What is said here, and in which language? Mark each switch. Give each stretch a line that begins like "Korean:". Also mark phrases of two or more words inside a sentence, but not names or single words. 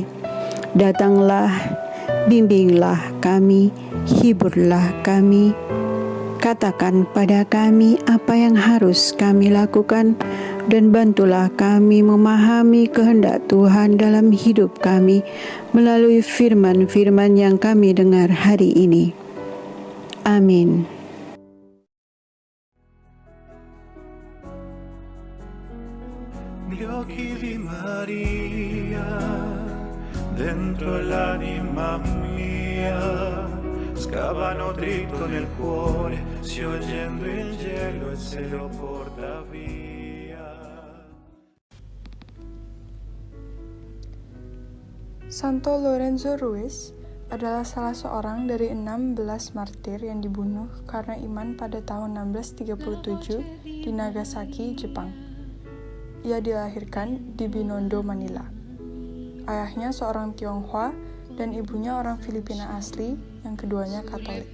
Indonesian: Datanglah, bimbinglah kami, hiburlah kami, katakan pada kami apa yang harus kami lakukan, dan bantulah kami memahami kehendak Tuhan dalam hidup kami melalui firman-firman yang kami dengar hari ini. Amin.
Italian: Gli occhi di Maria dentro l'anima mia scavano dritto nel cuore, sciolgendo il gelo e se lo porta via.
Indonesian: Santo Lorenzo Ruiz adalah salah seorang dari 16 martir yang dibunuh karena iman pada tahun 1637 di Nagasaki, Jepang. Ia dilahirkan di Binondo, Manila. Ayahnya seorang Tionghoa dan ibunya orang Filipina asli, yang keduanya Katolik.